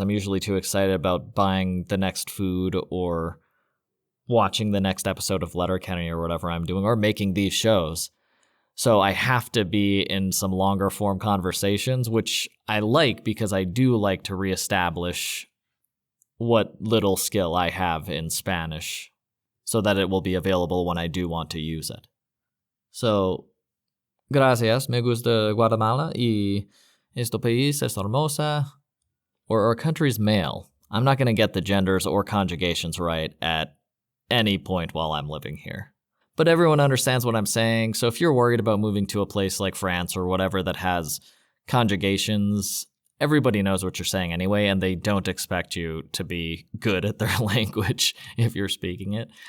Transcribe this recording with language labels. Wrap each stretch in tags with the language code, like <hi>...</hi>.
<en>I'm usually too excited about buying the next food or watching the next episode of Letterkenny or whatever I'm doing, or making these shows. So I have to be in some longer form conversations, which I like because I do like to reestablish what little skill I have in Spanish so that it will be available when I do want to use it.</en> <es>So, gracias, me gusta Guatemala y este país es hermosa.</es> <en>Or our country's male. I'm not going to get the genders or conjugations right at any point while I'm living here. But everyone understands what I'm saying, so if you're worried about moving to a place like France or whatever that has conjugations, everybody knows what you're saying anyway, and they don't expect you to be good at their language if you're speaking it.</en>